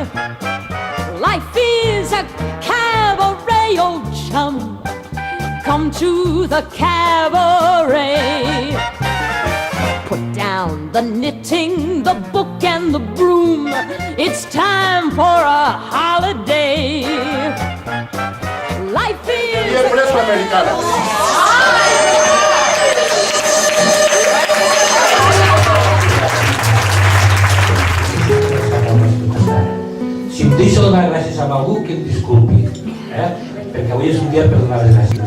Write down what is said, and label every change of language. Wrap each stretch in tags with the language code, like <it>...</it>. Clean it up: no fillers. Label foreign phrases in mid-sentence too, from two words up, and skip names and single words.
<en>Life is a cabaret, old chum. Come to the cabaret. Put down the knitting, the book and the broom. It's time for a holiday. Life is a</en> <ca>Si em deixo donar gràcies a algú, que em disculpi, perquè avui és un dia per donar les gràcies.</ca>